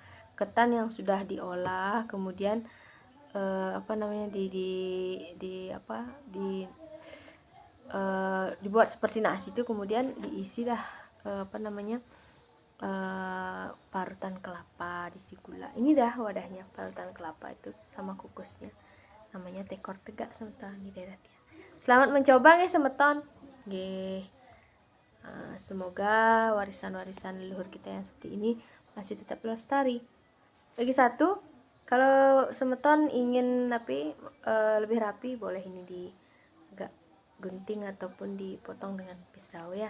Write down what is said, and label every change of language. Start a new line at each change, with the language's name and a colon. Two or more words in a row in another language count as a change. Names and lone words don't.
Indonesian: Ketan yang sudah diolah, kemudian dibuat seperti nasi itu, kemudian diisi dah parutan kelapa, diisi gula. Ini dah wadahnya, parutan kelapa itu sama kukusnya. Namanya tekor tegak semeton di daerah Tiang. Selamat mencoba nggih semeton. Nggih. Semoga warisan-warisan leluhur kita yang seperti ini masih tetap lestari. Lagi satu, kalau semeton ingin lebih rapi, boleh ini di agak gunting ataupun dipotong dengan pisau ya.